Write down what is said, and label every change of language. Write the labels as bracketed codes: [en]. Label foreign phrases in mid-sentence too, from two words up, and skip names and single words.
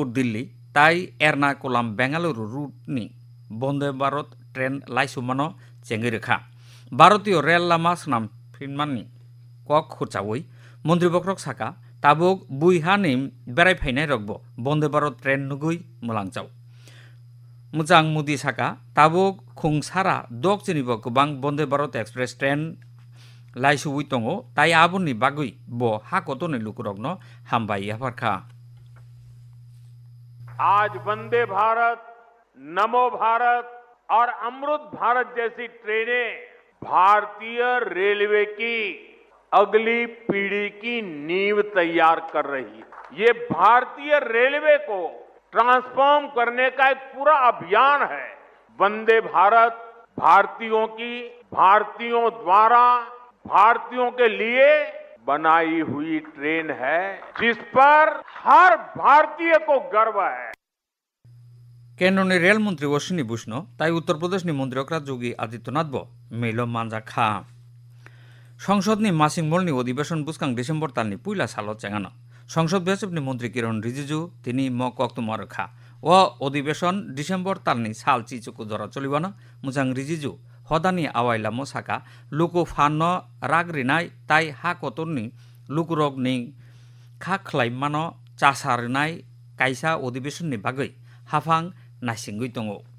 [brx] दिल्ली ताई एर्नाकुलम बेंगालुरु रूटनि बंदे भारत ट्रेन लाइसुमानो चेंगिरेखा भारतीय रेल लामा स्नामफिनमानि कक हुचावै मन्त्रिबर्षक साका ताबुक बुइहानि बेरायफैनाय रकबो बंदे भारत ट्रेन नुगै मुलांचाव मुजां मोदी साका ताबुक खुंसारा दकचिनिबो गोबां बंदे भारत एक्सप्रेस ट्रेन लाइसुबुई दंगो ताई आबुनि बागै ब हाकतनि लुकुरगनो हामबाय याफारखा [hi] आज वंदे भारत नमो भारत और अमृत भारत जैसी ट्रेनें भारतीय रेलवे की अगली पीढ़ी की नींव तैयार कर रही है। ये भारतीय रेलवे को ट्रांसफॉर्म करने का एक पूरा अभियान है। वंदे भारत भारतीयों की भारतीयों द्वारा भारतीयों के लिए बनाई हुई ट्रेन है जिस पर हर भारतीय को गर्व है। [brx] केंद्रनि रेल मंत्री अश्विनी वैष्णव ताई उत्तर प्रदेशनि मन्त्रिफ्रा योगी आदित्यनाथ मेल मानजाखा संसदनि मासिक मलनि अधिवेशन बुस्कां डिसेम्बर तालनि पुइला साल चेंगानो संसद बेसबनि मंत्री किरण रिजिजु तिनि म कक्तमा रखा ओ अधिवेशन डिसेम्बर तालनि साल चिचुकु जरा चलिबानो मुजां रिजिजु हदानि आवाइलामो साका लुकु फाननो रागरिनाय ताई हा कतरनि लुकुरगनि खाख्लायमानो चासारनाय कायसा अधिवेशननि बागै हाफां नायसिंगै दङ